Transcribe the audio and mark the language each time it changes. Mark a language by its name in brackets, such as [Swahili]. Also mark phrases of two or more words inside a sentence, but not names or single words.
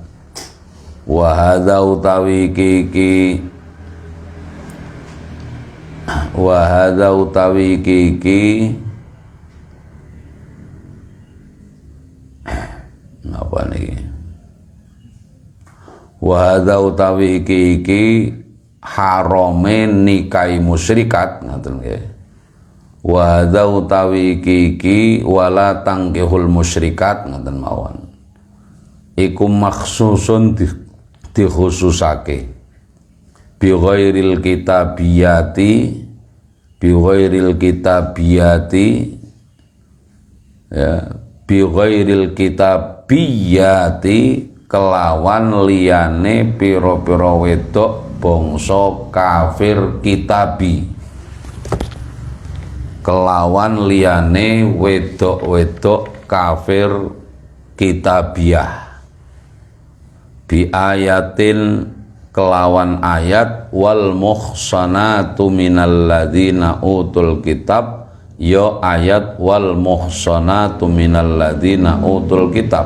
[Arabic] وهذا [Javanese] utawi iki [Arabic] وهذا [Javanese] utawi iki napa niki [Arabic] وهذا [Javanese] utawi iki harame nikahi musyrikat ngoten nggih. [Arabic] وهذا [Javanese] utawi iki [Arabic] ولا تنكحوا المشركات [Javanese] ngoten mawon. Iku maksusun dikhususake [Arabic] بغير الكتابيات [Javanese] ya [Arabic] بغير الكتابيات [Javanese] kelawan liyane pira-pira wedok bangsa kafir kitabi, kelawan liyane wedok-wedok kafir kitabiah, [Arabic] بآية [Javanese] kelawan ayat [Arabic] والمحصنات من الذين أوتوا الكتاب, [Javanese] ya ayat [Arabic] والمحصنات من الذين أوتوا الكتاب.